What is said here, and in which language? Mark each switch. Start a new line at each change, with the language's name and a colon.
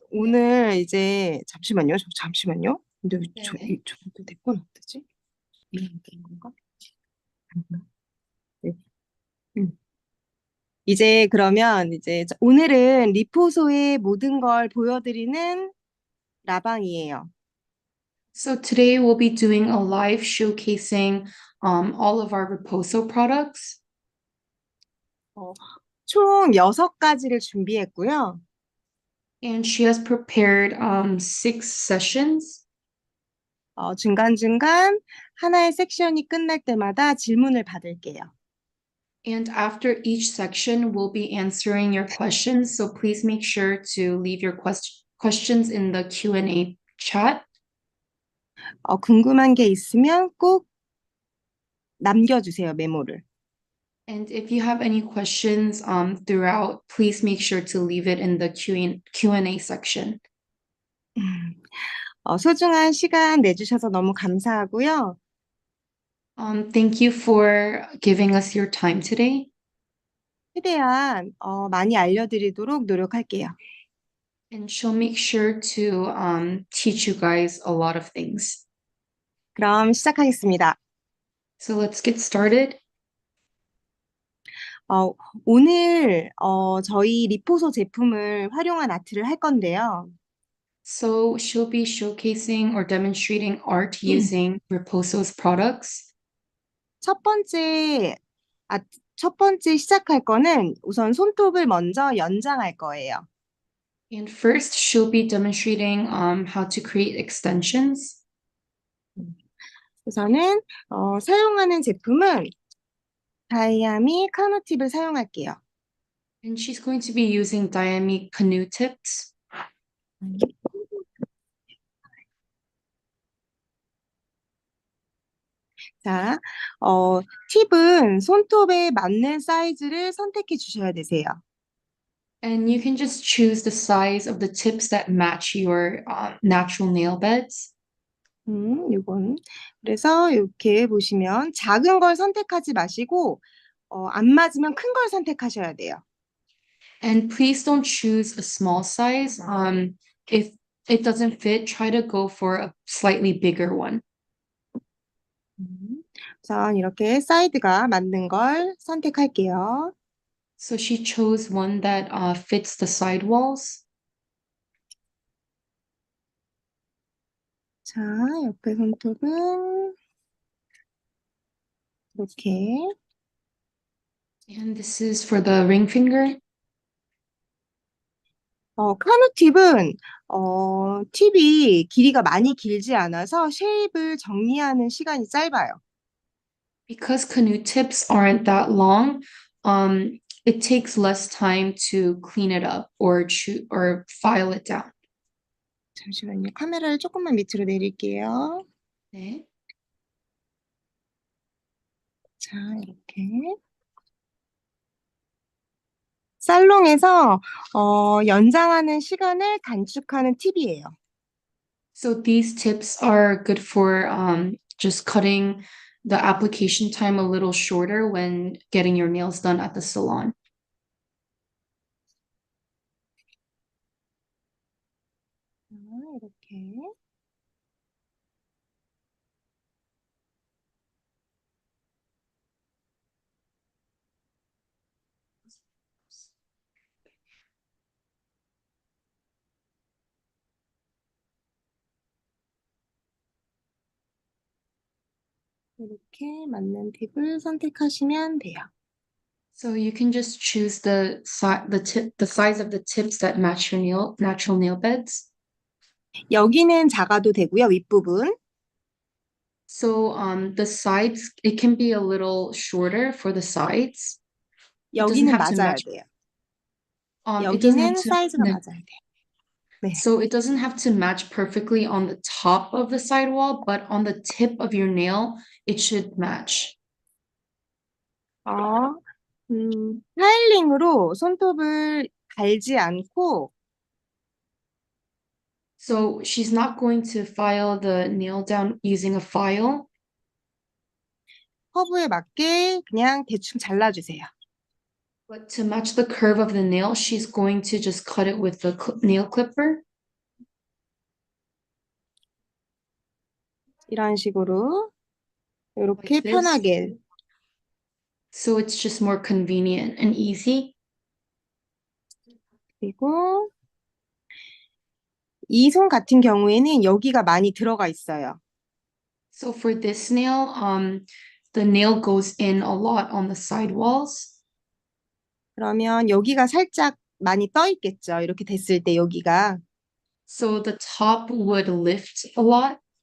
Korean: 오늘 이제 잠시만요. 잠시만요. 근데 왜 네네. 저한테 내 건 어떠지? 이런 건가? 아닌가? 네. 음. 이제 그러면 이제 오늘은 리포소의 모든 걸 보여드리는 라방이에요.
English: So today we'll be doing a live showcasing all of our riposo products.
Korean: 어, 총 6가지를 준비했고요.
English: And she has prepared 6 sessions.
Korean: 중간중간 하나의 섹션이 끝날 때마다 질문을 받을게요.
English: And after each section, we'll be answering your questions. So please make sure to leave your questions in the Q&A chat.
Korean: 궁금한 게 있으면 꼭 남겨주세요, 메모를.
English: And if you have any questions throughout, please make sure to leave it in the Q&A section.
Korean: 소중한 시간 내주셔서 너무 감사하고요.
English: Thank you for giving us your time today.
Korean: 최대한 많이 알려드리도록 노력할게요.
English: And she'll make sure to teach you guys a lot of things.
Korean: 그럼 시작하겠습니다.
English: So let's get started.
Korean: 오늘 저희 리포소 제품을 활용한 아트를 할 건데요.
English: So she'll be showcasing or demonstrating art using Riposo's products.
Korean: 첫 번째, 첫 번째 시작할 거는 우선 손톱을 먼저 연장할 거예요.
English: And first, she'll be demonstrating how to create extensions.
Korean: 우선은 사용하는 제품은 다이아미 카노팁을 사용할게요.
English: And she's going to be using Diami canoe tips.
Korean: 자, 팁은 손톱에 맞는 사이즈를 선택해 주셔야 되세요.
English: And you can just choose the size of the tips that match your natural nail beds.
Korean: 이건. 그래서 이렇게 보시면 작은 걸 선택하지 마시고, 안 맞으면 큰 걸 선택하셔야 돼요.
English: And please don't choose a small size. If it doesn't fit, try to go for a slightly bigger one.
Korean: 우선 이렇게 사이드가 맞는 걸 선택할게요.
English: So she chose one that fits the sidewalls.
Korean: 자, 옆에 손톱은 이렇게.
English: And this is for the ring finger.
Korean: 카누 팁은 팁이 길이가 많이 길지 않아서 쉐입을 정리하는 시간이 짧아요.
English: Because canoe tips aren't that long, it takes less time to clean it up or file it down.
Korean: 잠시만요. 카메라를 조금만 밑으로 내릴게요. 네. 자, 이렇게. 살롱에서 연장하는 시간을 단축하는 팁이에요.
English: So these tips are good for just cutting the application time a little shorter when getting your nails done at the salon.
Korean: 자, 이렇게. 이렇게 맞는 팁을 선택하시면 돼요.
English: So you can just choose the size of the tips that match your natural nail beds.
Korean: 여기는 작아도 되고요, 윗부분.
English: So the sides, it can be a little shorter for the sides. It doesn't
Korean: 여기는
English: have to
Korean: 맞아야
English: match.
Korean: 돼요.
English: It doesn't have
Korean: 여기는
English: to.
Korean: 사이즈가 네. 맞아야 돼요. 네.
English: So it doesn't have to match perfectly on the top of the sidewall, but on the tip of your nail, it should match.
Korean: 파일링으로 손톱을 갈지 않고
English: So she's not going to file the nail down using a file,
Korean: 커브에 맞게 그냥 대충 잘라주세요.
English: but to match the curve of the nail, she's going to just cut it with the nail clipper.
Korean: 이런 식으로 이렇게
English: Like this.
Korean: 편하게.
English: So it's just more convenient and easy.
Korean: 그리고 이 손 같은 경우에는 여기가 많이 들어가 있어요.
English: So for this nail, the nail goes in a lot on the side walls.
Korean: 그러면 여기가 살짝 많이 떠 있겠죠. 이렇게 됐을 때 여기가.
English: So the top would lift a lot.